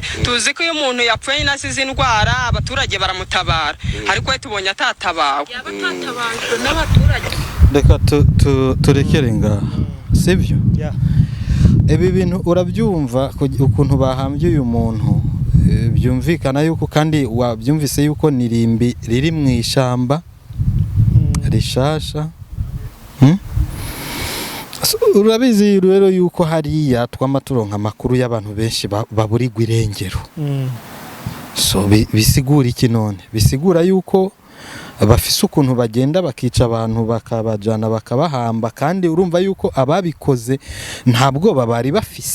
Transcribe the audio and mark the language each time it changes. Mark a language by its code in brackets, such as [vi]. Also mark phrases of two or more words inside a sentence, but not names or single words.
[rn] Tuzi ko iyo umuntu yapfuye nasize indwara abaturage baramutabara ariko we tubonye atatabawe. Reka turekere ngaha sibyo? Ibi bintu urabyumva ukuntu bahambye uyu muntu byumvikana yuko kandi wabyumvise yuko nirimbi riri mu ishamba rishasha. Urabizi rero yuko hariya twamaturonka amakuru y'abantu benshi baburirwa irengero. So bisigura iki none? Bisigura yuko bafise ukuntu bagenda bakica abantu bakabajana bakabahamba kandi urumva yuko ababikoze ntabwo babari bafise.